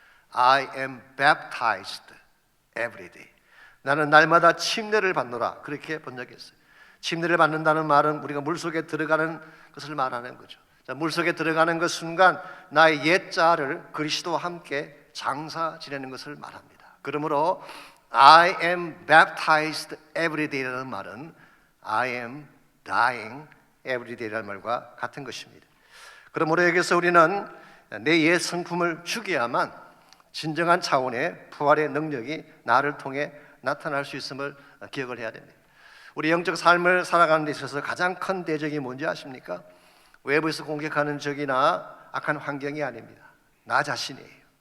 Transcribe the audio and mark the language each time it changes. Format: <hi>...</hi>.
<en>I am baptized every day.</en> <ko>나는 날마다 침례를 받노라. 그렇게 번역했어요. 침례를 받는다는 말은 우리가 물속에 들어가는 것을 말하는 거죠. 자, 물속에 들어가는 그 순간 나의 옛자를 그리스도와 함께 장사 지내는 것을 말합니다. 그러므로</ko> <en>I am baptized every day</en> <ko>라는 말은</ko> <en>I am dying every day</en> <ko>라는 말과 같은 것입니다. 그러므로 여기서 우리는 내 옛 성품을 죽여야만 진정한 차원의 부활의 능력이 나를 통해 나타날 수 있음을 기억을 해야 됩니다. 우리 영적 삶을 살아가는 데 있어서 가장 큰 대적이 뭔지 아십니까? 외부에서 공격하는 적이나 악한 환경이 아닙니다. 나 자신이에요.</ko>